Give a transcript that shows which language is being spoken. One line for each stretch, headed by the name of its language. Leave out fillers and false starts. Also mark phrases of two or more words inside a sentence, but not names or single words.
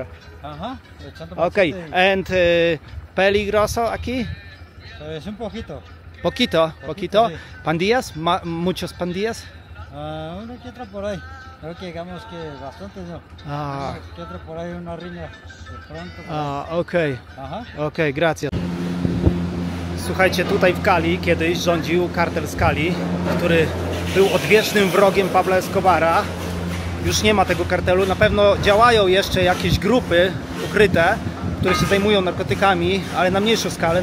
Spanish: Ajá. Echando Okay. pancita And peligroso aquí? Pues un poquito. Poquito. Sí. ¿Pandillas? ¿Muchos pandillas? Uno que otro por ahí. Creo que digamos que bastantes no. Ah. Uno que otro por ahí, una riña de pronto. Ah, okej. Aha. Okej, gracias.
Polish: Słuchajcie, tutaj w Cali kiedyś rządził kartel z Cali, który był odwiecznym wrogiem Pabla Escobara. Już nie ma tego kartelu. Na pewno działają jeszcze jakieś grupy ukryte, które się zajmują narkotykami, ale na mniejszą skalę.